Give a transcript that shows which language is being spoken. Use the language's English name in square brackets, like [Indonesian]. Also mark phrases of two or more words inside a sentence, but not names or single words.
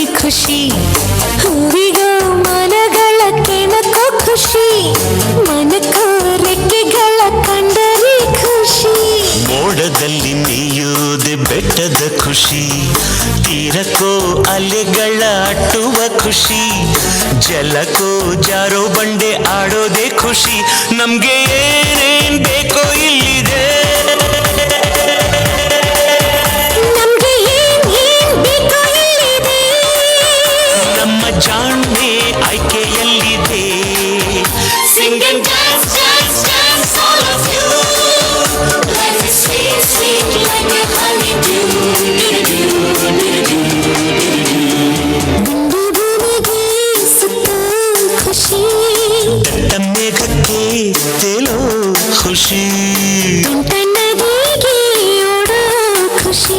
[Kannada] ಖುಷಿ, ಹೂವಿಗೋ ಮನಗಳ ಕೆಣಕೋ ಖುಷಿ, ಮನಕೋ ರೆಕ್ಕೆಗಳ ಕಂಡರೆ ಖುಷಿ, ಮೋಡದಲ್ಲಿ ನೀಯೋದೆ ಬೆಟ್ಟದ ಖುಷಿ, ತೀರಕ್ಕೋ ಅಲೆಗಳ ಅಟ್ಟುವ ಖುಷಿ, ಜಲಕ್ಕೋ ಜಾರೋ ಬಂಡೆ ಆಡೋದೆ ಖುಷಿ, ನಮ್ಗೆ ಏನೇನ್ ಬೇಕೋ ಇಲ್ಲಿದೆ, ನಮ್ಗೆ ಏನ್ ಬೇಕೋ ಇಲ್ಲಿದೆ, ನಮ್ಮ ಜಾಣ್ಮೆ ಆಯ್ಕೆಯಲ್ಲಿದೆ, [English] sing and dance dance dance all of you, life is sweet sweet like a honeydew, [Kannada] ದುಂಡು ಭೂಮಿಗೆ ಸುತ್ತ ಖುಷಿ, ಬೆಟ್ಟ ಮೇಘಕ್ಕೆ ತೇಲೋ ಖುಷಿ, ತುಂಟ ನದಿಗೆ ಓಡೋ ಖುಷಿ,